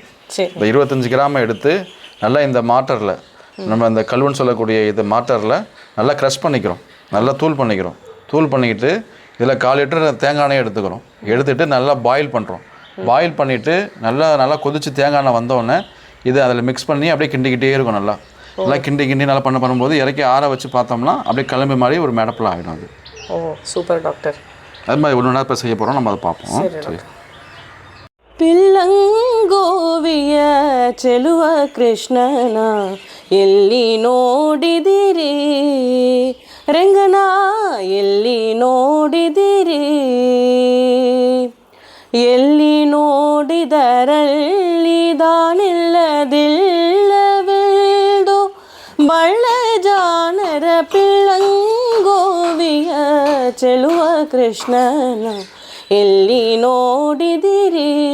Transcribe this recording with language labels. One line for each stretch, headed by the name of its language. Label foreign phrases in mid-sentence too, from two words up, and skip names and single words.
Tamil: இந்த 25 கிராமை எடுத்து நல்லா இந்த மாட்டரில், நம்ம இந்த கல்வன் சொல்லக்கூடிய இது மாட்டரில் நல்லா க்ரஷ் பண்ணிக்கிறோம், நல்லா தூள் பண்ணிக்கிட்டு இதில் 1/4 லிட்டர் தேங்காய் எண்ணெய் எடுத்துகிட்டு நல்லா பாயில் பண்ணுறோம். பாயில் பண்ணிவிட்டு நல்லா கொதித்து தேங்காய் எண்ணெய் வந்தோடனே இதை அதில் மிக்ஸ் பண்ணி அப்படியே கிண்டிக்கிட்டே இருக்கும். நல்லா கிண்டி நல்லா பண்ணும்போது இறக்கி ஆற வச்சு பார்த்தோம்னா அப்படியே கிளம்பி மாதிரி ஒரு மேடப்பில் ஆகிடும் அது.
English: Oh, super doctor.
Tamil: அது மாதிரி ஒன்று இப்போ செய்ய போகிறோம், நம்ம அதை பார்ப்போம். சரி.
Kannada: ಪಿಲ್ಲಂಗೋವಿಯ ಚೆಲುವ ಕೃಷ್ಣನ ಎಲ್ಲಿ ನೋಡಿದಿರಿ ರಂಗನ ಎಲ್ಲಿ ನೋಡಿದಿರಿ, ಎಲ್ಲಿ ನೋಡಿದರಲ್ಲಿ ದಾನಿಲ್ಲದಿಲ್ಲವೆಂದು ಬಳ್ಳ ಜಾನರ ಪಿಲ್ಲಂಗೋವಿಯ ಚೆಲುವ ಕೃಷ್ಣನ ಎಲ್ಲಿ ನೋಡಿದಿರಿ.